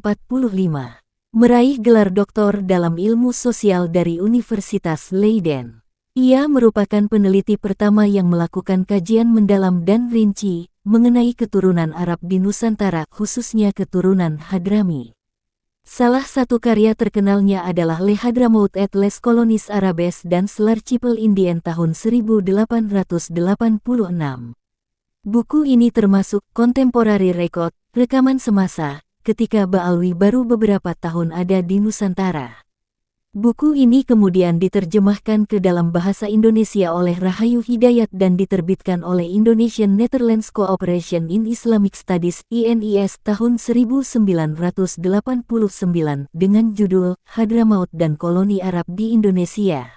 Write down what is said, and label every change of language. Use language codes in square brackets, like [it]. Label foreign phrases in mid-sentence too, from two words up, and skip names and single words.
[id] Meraih gelar doktor dalam ilmu sosial dari Universitas Leiden. Ia merupakan peneliti pertama yang melakukan kajian mendalam dan rinci mengenai keturunan Arab di Nusantara, khususnya keturunan Hadrami. Salah satu karya terkenalnya adalah Le Hadramaut et les Colonies Arabes dan L'archipel Indien tahun 1886. Buku ini termasuk [en] Contemporary Record, [id] rekaman semasa, ketika Ba'alwi baru beberapa tahun ada di Nusantara. Buku ini kemudian diterjemahkan ke dalam bahasa Indonesia oleh Rahayu Hidayat dan diterbitkan oleh Indonesian Netherlands Cooperation in Islamic Studies (INIS) tahun 1989 dengan judul Hadramaut dan Koloni Arab di Indonesia.